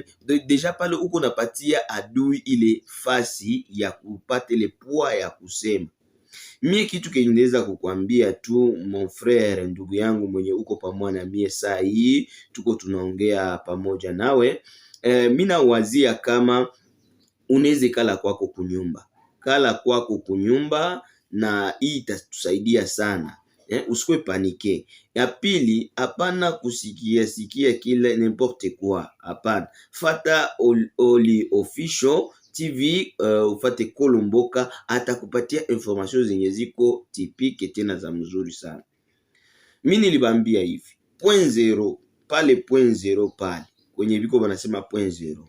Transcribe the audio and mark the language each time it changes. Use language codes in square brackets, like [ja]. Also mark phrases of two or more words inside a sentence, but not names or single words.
[sw] Deja pale uko napatia adui ile fasi ya kupata ile poa ya kusema. Mie kitu kenye naweza kukwambia tu [fr] mon frère, [sw] ndugu yangu mwenye uko pamoja na mie saa hii tuko tunaongea pamoja nawe, mimi nawazia kama unaweza kala kwako kunyumba, kala kwako kunyumba, na hii itatusaidia sana. Usikwe panike. Ya pili, hapana kusikia kile [fr] n'importe quoi, [sw] hapana. Fata Oli Official TV, ufate Kolomboka, atakupatia information zenye ziko tipike tena za mzuri sana. Mimi nilibambia hivi, [fr] point zero [sw] pale, [fr] point zero [sw] pale kwenye biko banasema [fr] point zero.